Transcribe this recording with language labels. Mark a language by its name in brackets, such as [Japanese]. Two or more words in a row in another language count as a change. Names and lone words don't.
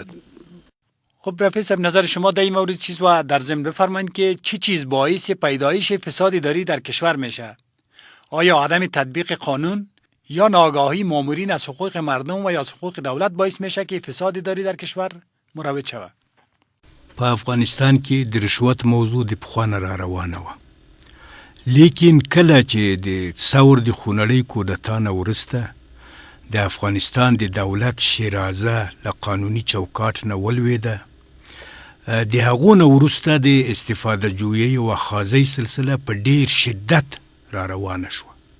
[Persian] خب رفیع صاحب، نظر شما در این مورد چیز و در ضمن بفرمایید که چی چیز باعث پیدایش فساد اداری در کشور میشه؟ آیا عدم تطبیق قانون یا ناآگاهی مامورین از حقوق مردم و یا از حقوق دولت باعث میشه که فساد اداری در کشور مروج شود؟ [Pashto] په افغانستان کې د رشوت موضوع د پخوانه را روانه وه، لیکن کله چې د ثور د خونړۍ کودتا نه وروسته د افغانستان د دولت شیرازه له قانوني چوکاټ نه ولوېده، د هغو نه وروسته د استفاده جویۍ او اخاذۍ سلسله په ډېر شدت را روانه شوه.